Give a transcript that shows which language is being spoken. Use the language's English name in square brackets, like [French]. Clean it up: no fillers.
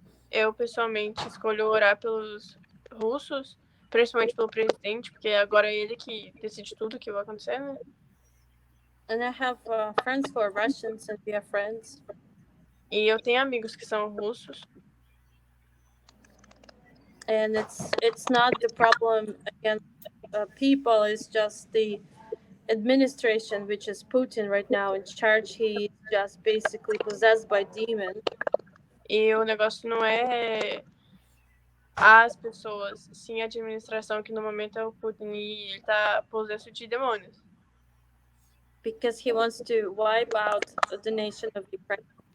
[Portuguese] Eu, pessoalmente, escolho orar pelos russos, principalmente pelo presidente, porque agora é ele que decide tudo que vai acontecer, né? [English] And I have friends who are Russians, and we are friends. [Portuguese] E eu tenho amigos que são russos. [English] And it's not the problem against people, it's just the administration, which is Putin right now in charge. He's just basically possessed by demons. [Portuguese] E o negócio não é as pessoas, sim a administração, que no momento é o Putin, e ele tá possesso de demônios. [English] Because he wants to wipe out the nation of Ukraine.